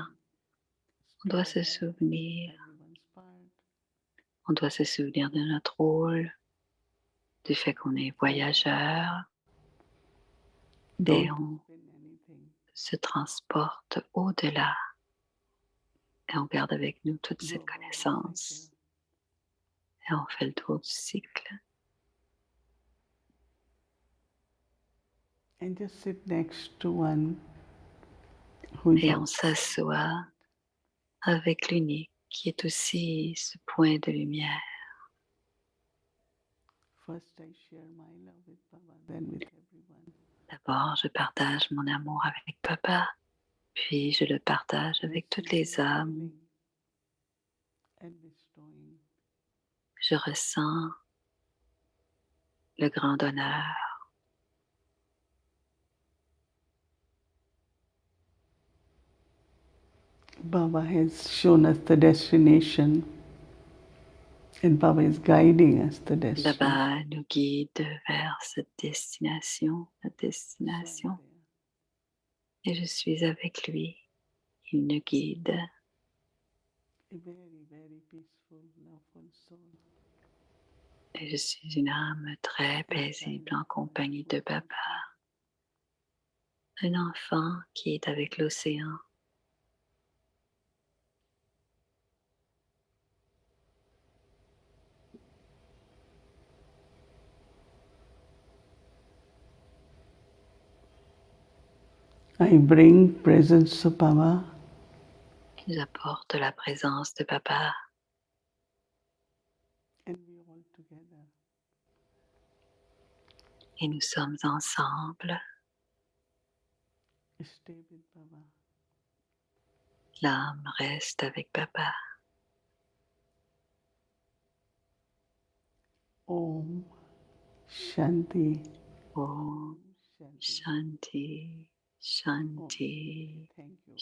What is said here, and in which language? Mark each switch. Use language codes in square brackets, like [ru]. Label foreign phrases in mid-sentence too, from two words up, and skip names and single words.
[fr] On doit se souvenir de notre rôle, du fait qu'on est voyageur et on se transporte au-delà et on garde avec nous toute cette connaissance et on fait le tour du cycle. [en] And just sit next to one [fr] et on s'assoit avec l'unique qui est aussi ce point de lumière. D'abord, je partage mon amour avec Papa, puis je le partage avec toutes les âmes. Je ressens le grand honneur. [en] Baba has shown us the destination and Baba is guiding us the destination. [fr] Baba nous guide vers cette destination, la destination. Et je suis avec lui. Il nous guide. Et je suis une âme très paisible en compagnie de Baba. Un enfant qui est avec l'océan. [en] I bring presence of Baba. [fr] J'apporte la présence de Baba. [en] And we all together. [fr] Et nous sommes ensemble. [en] Stay with Baba. [fr] L'âme reste avec Baba. [sa] Om Shanti. Om Shanti, Shanti, [en] Thank you.